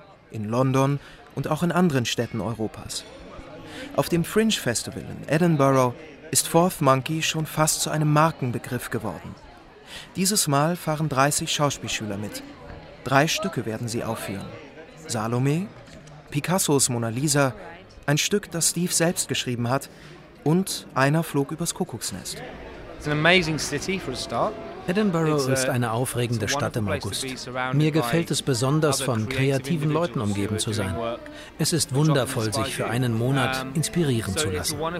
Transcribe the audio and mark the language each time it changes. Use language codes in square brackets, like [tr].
[de] In London und auch in anderen Städten Europas. Auf dem Fringe Festival in Edinburgh ist Fourth Monkey schon fast zu einem Markenbegriff geworden. Dieses Mal fahren 30 Schauspielschüler mit. Drei Stücke werden sie aufführen. Salome, Picassos Mona Lisa, ein Stück, das Steve selbst geschrieben hat, und Einer flog übers Kuckucksnest. [en] It's an amazing city for a start. [de] Edinburgh ist eine aufregende Stadt im August. Mir gefällt es besonders, von kreativen Leuten umgeben zu sein. Es ist wundervoll, sich für einen Monat inspirieren zu lassen.